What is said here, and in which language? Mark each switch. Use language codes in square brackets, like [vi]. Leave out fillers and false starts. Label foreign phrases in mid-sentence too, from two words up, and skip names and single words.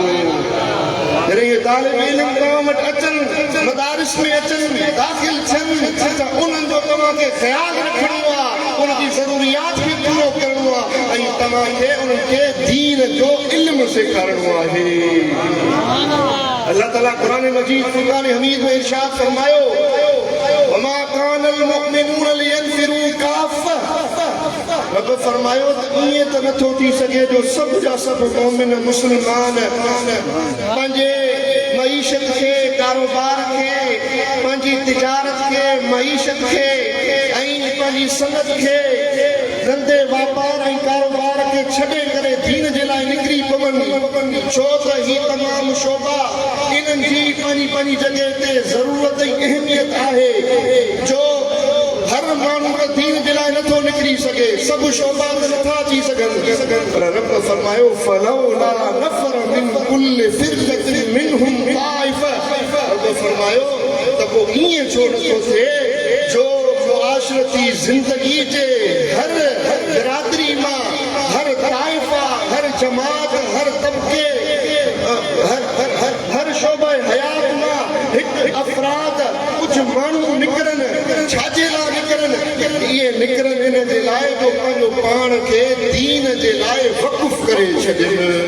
[sd] जॾहिं इहे तालिब इल्म तव्हां वटि अचनि मदारिस में अचनि दाख़िल थियनि त उन्हनि जो तव्हांखे ख़्यालु रखिणो आहे उनजी ज़रूरियात खे पूरो करिणो आहे ऐं तव्हांखे उन्हनि खे दीन जो इल्म सेखारिणो आहे। अल्लाह ताला क़ुरान मजीद फ़ुरक़ान हमीद में इरशाद फरमायो [ar] وما كان المؤمنون لينفروا كافة. [sd] रब फरमायो त ईअं त नथो थी सघे जो सभु जा सभु मोमिन मुस्लमान पंहिंजे मईशत खे कारोबार खे पंहिंजी तिजारत खे मईशत खे ऐं पंहिंजी सनत खे धंधे वापार ऐं कारोबार खे छॾे करे दीन जे लाइ निकिरी पवनि। छो त ही तमामु शोभा इन्हनि जी पंहिंजी पंहिंजी जॻह ते ज़रूरत ऐं अहमियत आहे जो हर माण्हू त दीन जे लाइ नथो निकिरी सघे सभु शोभा त नथा अची सघनि पर रब फरमायो [ar] فلولا نفر من كل فرقة منهم طائفة. [sd] रब फरमायो त पोइ ईअं छो नथो थिए जो मुआशरती ज़िंदगी जे हर बिरादरी मां हर ताइफ़ा हर जमात हर तबके हर शोबा हयात मां हिकु अफ़राद कुझु माण्हू निकिरनि छाजे लाइ निकिरनि इहे निकिरनि इन जे लाइ जो पंहिंजो पाण खे दीन जे लाइ वक़ुफ़ करे छॾनि